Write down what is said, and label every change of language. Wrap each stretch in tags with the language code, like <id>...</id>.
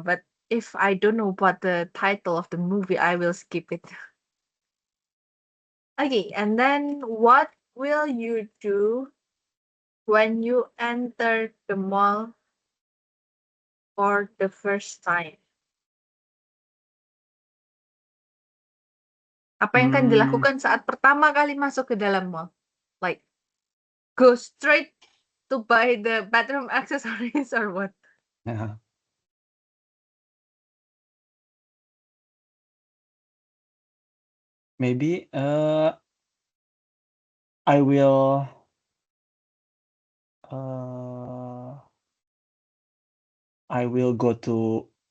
<en>But if I don't know what the title of the movie, I will skip it. Okay, and then what will you do when you enter the mall for the first time?</en> <id>Apa yang akan dilakukan saat pertama kali masuk ke dalam mall?</id> <en>Like, go straight to buy the bathroom accessories or what? Yeah. Maybe I will go to</en>